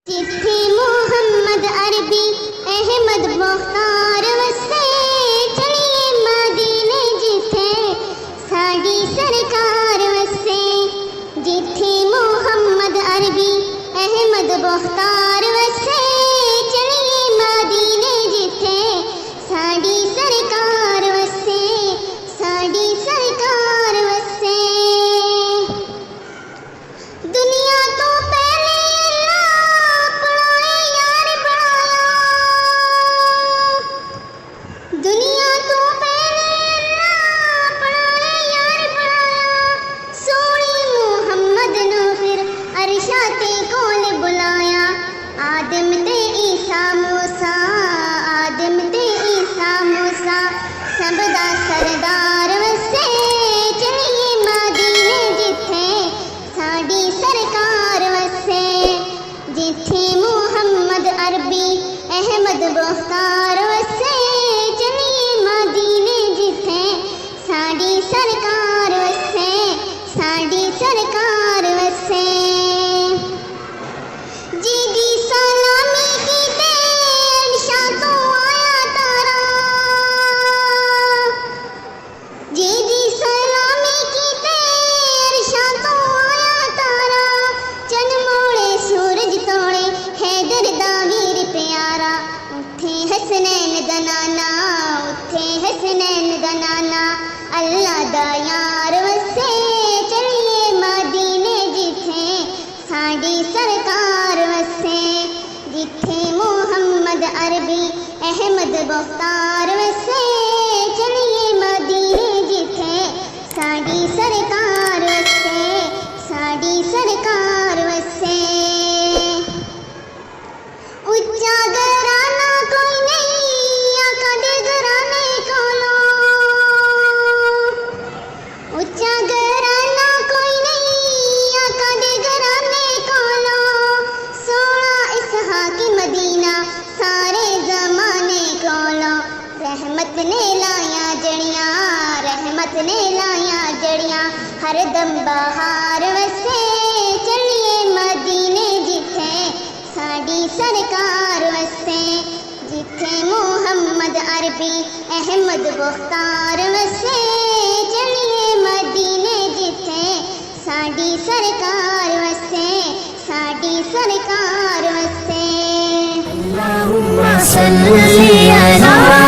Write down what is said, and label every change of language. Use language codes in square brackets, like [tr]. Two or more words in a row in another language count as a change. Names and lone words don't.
[pa] جتھے محمد عربی احمد مختار وسے چلیے مدینے جتھے ساڈی سرکار وسے جتھے محمد عربی احمد مختار وسے چلیے مدینے جتھے ساڈی سرکار وسے ساڈی سرکار وسے دنیا تو پہلے دنیا تو پہلے اپنا یار بنایا سونے محمد نو پھر عرشاں تے کول بلایا آدم تے عیسیٰ موسیٰ آدم تے عیسیٰ موسیٰ سب دا سردار وسے چلیے مدینے جتھے ساڈی سرکار وسے جتھے محمد عربی احمد مختار وسے ساڈی سرکار وسے ساڈی سرکار وسے جی دی سلامی کیتے عرشاں تو آیا تارا جی دی سلامی کیتے عرشاں تو آیا تارا چن موڑے سورج توڑے حیدر دا ویر پیارا اٹھے حسنین دا نانا اٹھے حسنین دا نانا اللہ دا یار وسے چلیے مدینے جتھے ساڈی سرکار وسے جتھے محمد عربی احمد مختار وسے چلیے مدینے جتھے ساڈی سرکار وسے ساڈی سرکار وسے اچا گھرانہ کوئی نہیں آقا دے گھرانے کولوں اچا گھرانہ کوئی نہیں آقا دے گھرانے کولوں سونا اسحاق مدینہ سارے زمانے کولوں رحمت نے لایا جڑیاں رحمت نے لایا جڑیاں ہر دم بہار وسے چلیے مدینے جتھے ساڈی سرکار وسے جتھے محمد عربی احمد مختار وسے چلیے مدینے جتھے ساڈی سرکار وسے ساڈی سرکار وسے [ar] اللہم صلی علی